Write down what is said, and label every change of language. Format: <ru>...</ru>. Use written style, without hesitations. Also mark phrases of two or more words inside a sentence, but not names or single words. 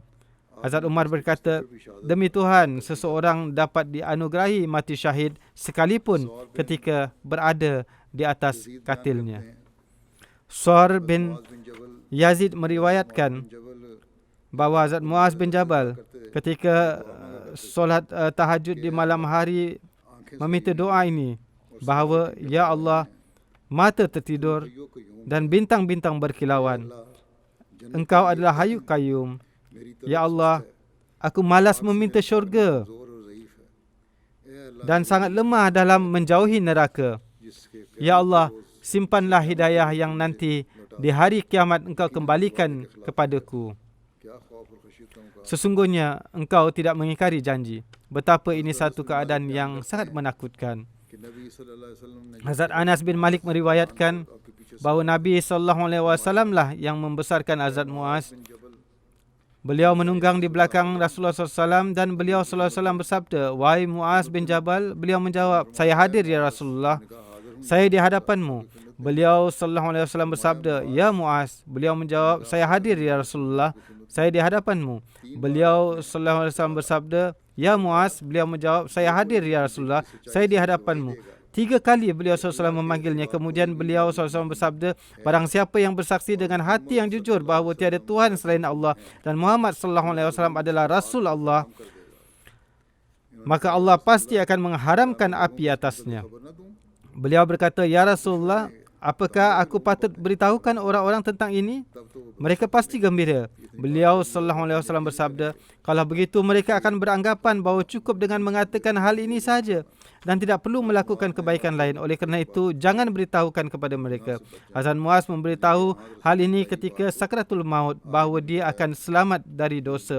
<ms>Hazrat Umar berkata, demi Tuhan, seseorang dapat dianugerahi mati syahid sekalipun ketika berada di atas katilnya. Suar bin Yazid meriwayatkan bahawa Hazrat Muaz bin Jabal ketika solat tahajud di malam hari meminta doa ini, bahawa, Ya Allah, mata tertidur</ms> <ar>يا قيوم</ar> <ms>dan bintang-bintang berkilauan. Engkau adalah Hayyu Qayyum.</ms> <ur>میری</ur> <ms>Ya Allah, aku malas meminta syurga</ms> <ur>زور اور ضعیف ہے۔ اے اللہ,</ur> <ms>dan sangat lemah dalam menjauhi neraka.</ms> <ur>جس کے</ur> <ms>Ya Allah, simpanlah hidayah yang nanti di hari kiamat Engkau kembalikan kepadaku.</ms> <ur>کیا خوف اور خشیت کا مقابلہ.</ur> <ms>Sesungguhnya Engkau tidak mengingkari janji. Betapa ini satu keadaan yang sangat menakutkan.</ms> <ur>کہ نبی</ur> <ar>صلى الله عليه وسلم</ar> <ur>نے</ur> <ms>Hazrat Anas bin Malik meriwayatkan</ms> <ur>آپ کے پیچھے</ur> <ms>bahawa Nabi SAW lah yang membesarkan Hazrat Muaz.</ms> <ur>बिन जबल</ur> <ms>Beliau menunggang di belakang Rasulullah SAW dan beliau SAW bersabda, Wahai Muaz bin Jabal, beliau menjawab, Saya hadir ya Rasulullah, saya di hadapanmu. Beliau SAW bersabda, Ya Muaz. Beliau menjawab, Saya hadir ya Rasulullah, saya di hadapanmu. Beliau SAW bersabda, Ya Muaz. Beliau menjawab, Saya hadir ya Rasulullah, saya di hadapanmu. 3 kali beliau SAW memanggilnya. Kemudian beliau SAW bersabda, Barang siapa yang bersaksi dengan hati yang jujur bahawa tiada Tuhan selain Allah dan Muhammad SAW adalah Rasul Allah, maka Allah pasti akan mengharamkan api atasnya.</ms> <ur>خبر نہ دوں.</ur> <ms>Beliau berkata, Ya Rasulullah, apakah aku patut beritahukan orang-orang tentang ini?</ms> <ur>تب تو وہ</ur> <ms>Mereka pasti gembira. Beliau SAW bersabda, kalau begitu mereka akan beranggapan bahawa cukup dengan mengatakan hal ini saja dan tidak perlu melakukan kebaikan lain. Oleh kerana itu, jangan beritahukan kepada mereka. Hazrat Muaz memberitahu hal ini ketika sakratul maut bahawa dia akan selamat dari dosa.</ms>